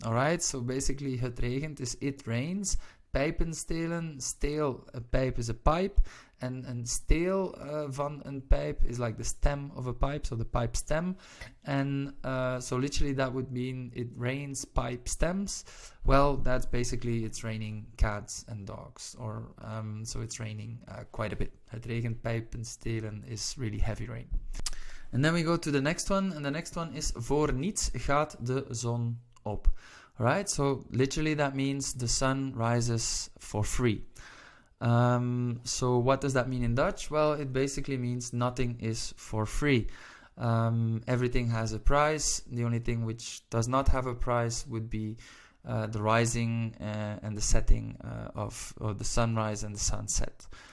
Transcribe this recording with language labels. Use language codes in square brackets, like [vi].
[en] Alright, so basically [nl] het regent [en] is it rains. [nl] PIJPENSTELEN, [en] steel, a pipe is a pipe, and steel van een pipe is like the stem of a pipe, so the pipe stem. And so literally that would mean it rains pipe stems. Well, that's basically it's raining cats and dogs, or so it's raining quite a bit. [nl] Het regent PIJPENSTELEN [en] is really heavy rain. And then we go to the next one, and the next one is [nl] voor niets gaat de zon op. [en] Alright, so literally that means the sun rises for free. So what does that mean in Dutch? Well, it basically means nothing is for free. Everything has a price. The only thing which does not have a price would be the rising and the setting of the sunrise and the sunset.